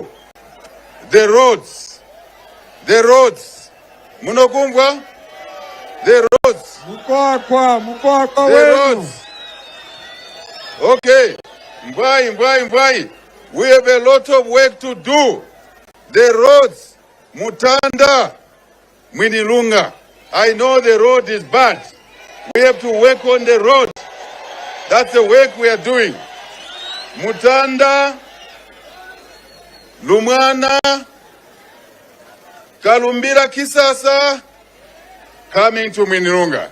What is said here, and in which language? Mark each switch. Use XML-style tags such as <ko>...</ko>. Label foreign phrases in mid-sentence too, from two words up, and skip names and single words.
<en>The roads. The roads. Munokumbwa? The roads. The roads. Okay.</en> <lun>Mbwai.</lun> <en>We have a lot of work to do. The roads. Mutanda. Mwinilunga. I know the road is bad. We have to work on the road. That's the work we are doing. Mutanda, Lumwana, Kalumbira Kisasa, coming to Mwinilunga.</en>